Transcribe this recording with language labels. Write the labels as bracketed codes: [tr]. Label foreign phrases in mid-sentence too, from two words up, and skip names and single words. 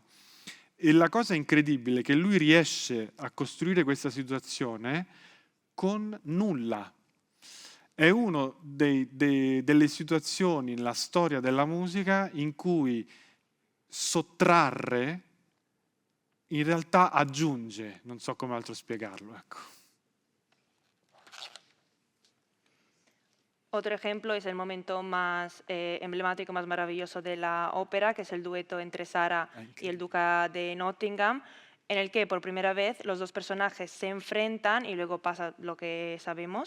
[it] E la cosa incredibile è che lui riesce a costruire questa situazione con nulla. È una delle situazioni nella storia della musica in cui sottrarre in realtà aggiunge, non so come altro spiegarlo, ecco. [es] Otro ejemplo es el momento más emblemático, más maravilloso de la ópera, que es el dueto entre Sara y el duque de Nottingham, en el que por primera vez los dos personajes se enfrentan y luego pasa lo que sabemos.